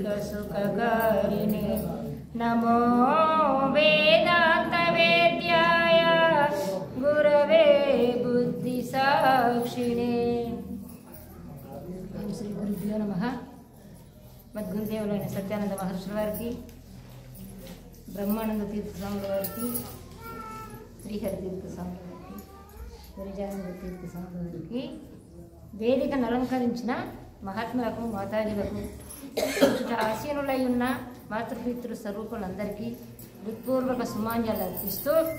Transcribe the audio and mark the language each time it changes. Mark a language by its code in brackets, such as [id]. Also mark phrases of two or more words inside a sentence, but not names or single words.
[sa] सुखकारिणे नमो वेदांत वेद्याय गुरवे बुद्धि साक्षिणे श्री गुरुभ्यो नमः [te] మద్గురుదేవులైన సత్యానంద మహర్షుల వారికి, బ్రహ్మానంద తీర్థ స్వాముల వారికి, శ్రీహరి తీర్థ స్వాముల వారికి, గురిజానంద తీర్థ స్వాముల వారికి, వేదికను అలంకరించిన మహాత్ములకు, మాతాజీలకు, ఆసీనులై ఉన్న మాతృపితృ స్వరూపులందరికీ హృత్పూర్వక సుమాంజలు అర్పిస్తూ